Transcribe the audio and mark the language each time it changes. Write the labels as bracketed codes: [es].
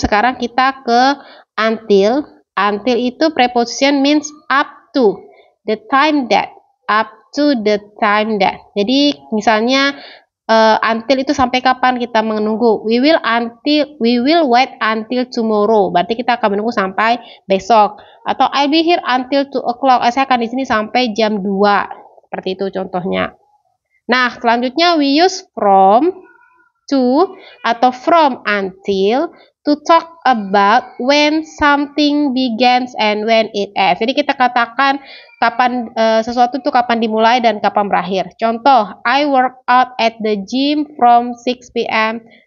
[id] Sekarang kita ke [en] until. Until [id] itu [en] preposition means up to the time that. Up to the time that. [id] Jadi misalnya until itu sampai kapan kita menunggu. [en] We will wait until tomorrow. [id] Berarti kita akan menunggu sampai besok. Atau [en] I'll be here until 2 o'clock. [id] Saya akan di sini sampai jam 2. Seperti itu contohnya. Nah, selanjutnya [en] we use from, to, [id] atau [en] from, until, to talk about when something begins and when it ends. [id] Jadi kita katakan kapan sesuatu itu kapan dimulai dan kapan berakhir. [en] Contoh, I work out at the gym from 6 p.m.